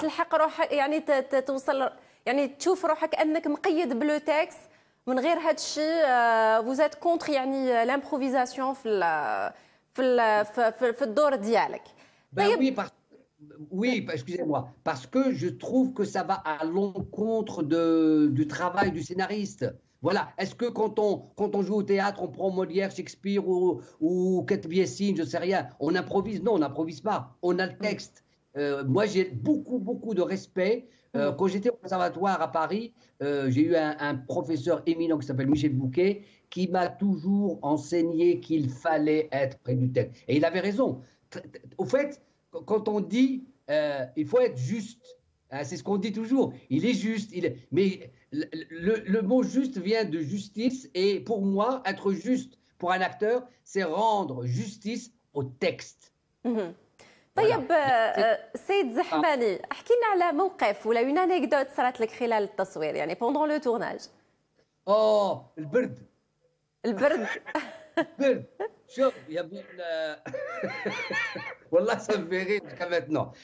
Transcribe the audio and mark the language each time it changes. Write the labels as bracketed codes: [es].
[ar] تلحق روحك يعني توصل يعني تشوف روحك انك مقيد بلو تكست من غير هذا الشيء فوزات كونتر يعني لامبروفيزاسيون في الدور ديالك. [fr] Ben [ar] طيب. [fr] oui, excusez-moi, parce que je trouve que ça va à l'encontre du travail du scénariste. Voilà. Est-ce que quand on joue au théâtre, on prend Molière, Shakespeare ou Kate Biessine, je ne sais rien, on improvise? Non, on n'improvise pas. On a le texte. Moi, j'ai beaucoup de respect. Quand j'étais au conservatoire à Paris, j'ai eu un professeur éminent qui s'appelle Michel Bouquet, qui m'a toujours enseigné qu'il fallait être près du texte. Et il avait raison. Au fait, quand on dit il faut être juste, hein, c'est ce qu'on dit toujours, il est juste, mais le mot juste vient de justice, et pour moi, être juste pour un acteur, c'est rendre justice au texte. [ar] مهم. [fr] Voilà. [ar] طيب سيد زحماني، احكي لنا على موقف ولا اون انيكدوت صارت لك خلال التصوير يعني بوندون لو تورناج. البرد. البرد. البرد. [fr] شوف il y avait Wallah, ça me fait rire jusqu'à maintenant.